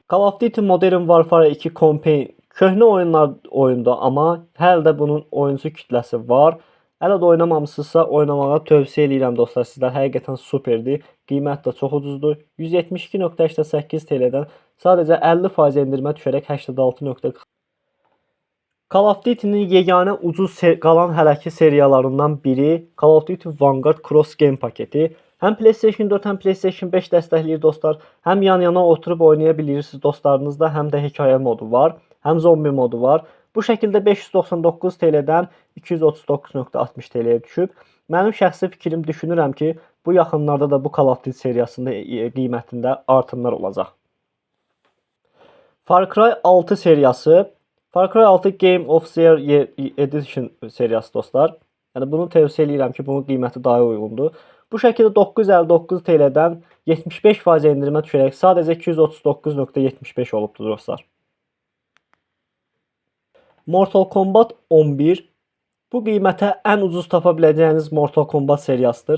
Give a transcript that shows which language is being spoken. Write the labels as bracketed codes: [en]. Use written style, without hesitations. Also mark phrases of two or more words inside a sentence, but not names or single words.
[az] Call of Duty Modern Warfare 2 Campaign köhnə oyunda, amma hələ də bunun oyuncu kütləsi var. Hələ də oynamamısınızsa oynamağı tövsiyə edirəm dostlar. Sizlər həqiqətən superdir. Qiymət də çox ucuzdur. 172.88 TL-dən sadəcə 50% endirimə düşərək 86.40. Call of Duty-nin yeganə ucuz qalan hələki seriyalarından biri Call of Duty Vanguard Cross Game paketi. Həm PlayStation 4, həm PlayStation 5 dəstəkləyir dostlar. Həm yan-yana oturub oynaya bilirsiniz dostlarınızla, həm də hekayə modu var, həm zombi modu var. Bu şəkildə 599 TL-dən 239.60 TL-yə düşüb. Mənim şəxsi fikrim, düşünürəm ki, bu yaxınlarda da bu Call of Duty seriyasında qiymətində artımlar olacaq. Far Cry 6 seriyası. Far Cry 6 Game of the Year Edition seriyası dostlar. Yəni bunu tövsiyə edirəm ki, bunun qiyməti daha uyğundur. Bu şəkildə 959 TL-dən 75% endirimə düşərək sadəcə 239.75 olubdur dostlar. Mortal Kombat 11 bu qiymətə ən ucuz tapa biləcəyiniz Mortal Kombat seriyasıdır.